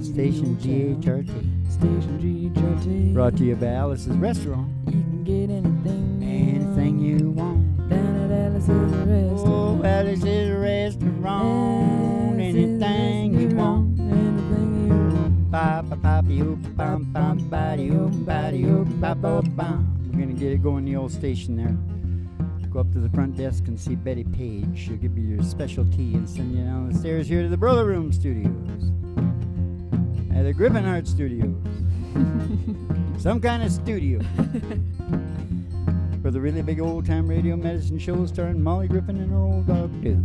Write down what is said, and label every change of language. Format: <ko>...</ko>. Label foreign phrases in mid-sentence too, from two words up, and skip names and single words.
<en>Station GHRT. Station GHRT. Brought to you by Alice's Restaurant. You can get Anything you want. down at Alice's Restaurant. Oh, Alice's Restaurant. Anything you want. Anything you want. Ba ba ba oop bam bam ba oop ba ba bam. We're gonna get it going the old station there. Go up to the front desk and see Betty Page. She'll give you your special tea and send you down the stairs here to the Broiler Room Studios. At the Griffinhart Studios. Some kind of studio. For the really big old time radio medicine show starring Molly Griffin and her old dog, too.</en>